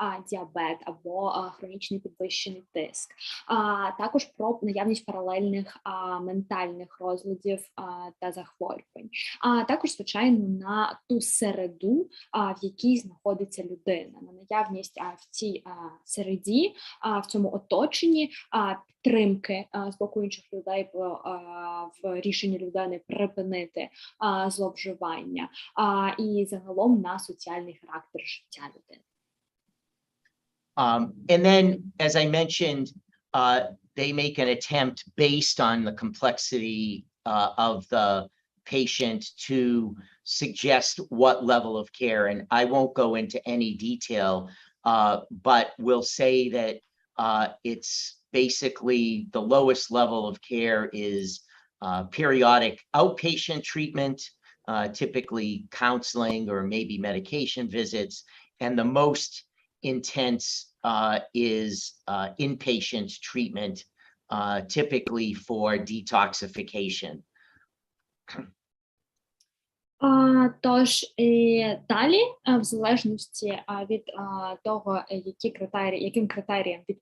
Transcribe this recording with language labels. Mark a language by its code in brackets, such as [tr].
[uk] діабет або хронічний підвищений тиск, також про наявність паралельних ментальних розладів та захворювань, також, звичайно, на ту середу, в якій знаходиться людина, на наявність в цій середі, в цьому оточенні підтримки з боку інших людей в рішенні людини припинити зловживання і загалом на соціальний характер життя людини. [en] And then, as I mentioned, they make an attempt based on the complexity of the patient to suggest what level of care. And I won't go into any detail, but will say that it's basically the lowest level of care is periodic outpatient treatment, typically counseling or maybe medication visits, and the most intense is inpatient treatment, typically for detoxification. [uk] Тож далі, в залежності від того, яким критеріям